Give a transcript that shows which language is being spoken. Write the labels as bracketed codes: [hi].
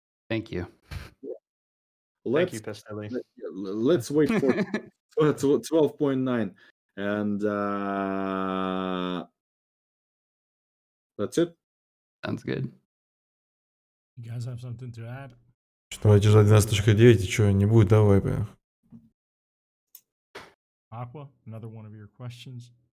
[en] Thank you. Thank you, let's Pestelli. let's wait for 12.9 and that's it. Sounds good. You guys have something to add? [ru] Что, давайте ждать 12.9, и что, не будет, давай, блядь. [en] Aqua, another one of your questions.